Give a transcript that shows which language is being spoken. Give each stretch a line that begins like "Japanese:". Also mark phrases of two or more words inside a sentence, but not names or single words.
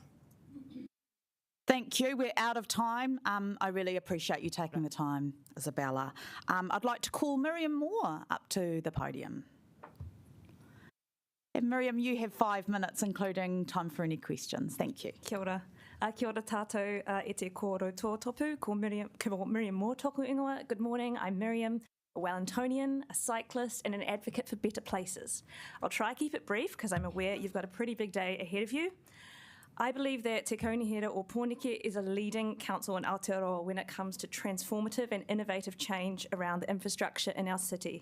English: Thank you. We're out of time. I really appreciate you taking the time, Isabella. I'd like to call Miriam Moore up to the podium. And Miriam, you have 5 minutes, including time for any questions. Thank you.
Māori: Kia ora. Kia ora tātou e te kōrau Tōtōpū, ko Miriam Moore tōku ingoa.
English: Good morning, I'm Miriam, a Wellingtonian, a cyclist and an advocate for better places. I'll try to keep it brief because I'm aware you've got a pretty big day ahead of you. I believe that Te Kaunihera o Pōneke is a leading council in Aotearoa when it comes to transformative and innovative change around the infrastructure in our city.